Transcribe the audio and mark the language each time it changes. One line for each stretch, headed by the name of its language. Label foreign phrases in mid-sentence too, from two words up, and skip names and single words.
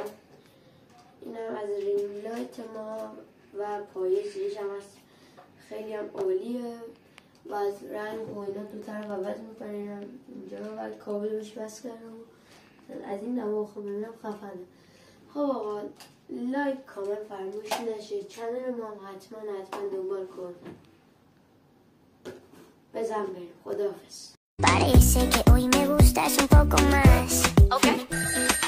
Persian: این هم از
English: ring light
Persian: ما و پایه زیرش هم از خیلی هم عالیه و از رنگ و اینا دو طرف عوض میکنم. اینجا و کابل بهش بس کردم. از این نما خب ببینم خفنه. خب آقا
English: like comment
Persian: فراموش نشه. چنل ما حتما دنبال کن. بزن بریم. خداحافظ.
Spanish: Parece que hoy me gustas un poco más. Okay.